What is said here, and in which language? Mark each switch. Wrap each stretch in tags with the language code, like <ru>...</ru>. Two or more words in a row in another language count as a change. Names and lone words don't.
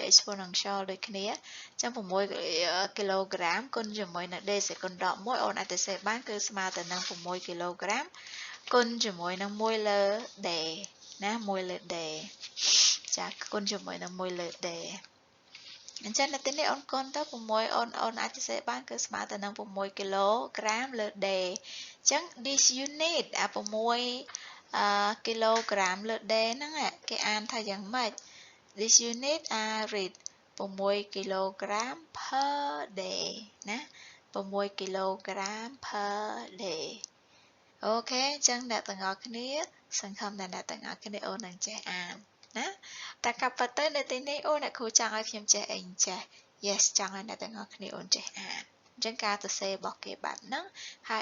<km>exponential ដូចគ្នាអញ្ចឹង6 kg គុណជាមួយនឹងដេសេកុនដក1អូនអាចទៅសេបានគឺស្មើទៅនឹង6 kg គុណជាមួយនឹង1លើដេណា1លើដេចាគុណជាមួយនឹង1លើដេអញ្ចឹងនៅទីនេះអូនគុណទៅ6អូនអាចទៅសេបានគឺស្មើទៅនឹង6 kg លើដេអញ្ចឹង</km> <en>this unit</en> <km>អា 6 kg លើដេហ្នឹងគេអានថាយ៉ាងម៉េច</km> <en>this unit are read 6 kg per day</en> <km>ណា</km> <en>6 kg per day</en> <km>អូខេអញ្ចឹងអ្នកទាំងអស់គ្នាសង្ឃឹមថាអ្នកទាំងអស់គ្នាអូននឹងចេះអានណាតែកាប់ពិតទៅនៅទីនេះអូនអ្នកគ្រូចង់ឲ្យខ្ញុំចេះអីចេះ yes ចង់ឲ្យអ្នកទាំងអស់គ្នាអូនចេះអានអញ្ចឹងការសរសេររបស់គេបែបហ្នឹងហើយ</km>